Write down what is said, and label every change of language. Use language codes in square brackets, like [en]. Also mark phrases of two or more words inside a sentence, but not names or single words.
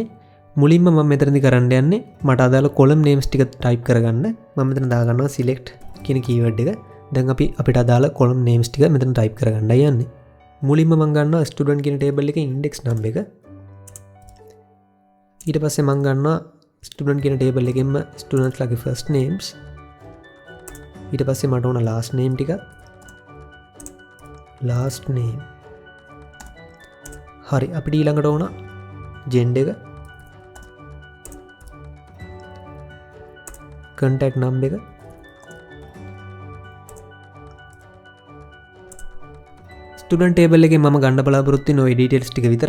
[si] මුලින්ම මම මෙතනදී කරන්න යන්නේ මට අදාළ [en] column names [si] ටික type කරගන්න. මම මෙතන දාගන්නවා select කියන keyword එක. දැන් අපි අපිට අදාළ [en] column names [si] ටික මෙතන type කරගන්නයි යන්නේ. මුලින්ම මම ගන්නවා student කියන table එකේ [en] index number [si] එක. ඊට පස්සේ මම ගන්නවා student කියන table එකෙන්ම students ලාගේ [en] first names. [si] ඊට පස්සේ මට ඕන [en] last name [si] ටික. [en] last name. [si] හරි. අපිට ඊළඟට ඕන gender එක. [en] contact number [si] එක. student table එකේ මම ගන්න බලාපොරොත්තු වෙන ওই details ටික විතරයි.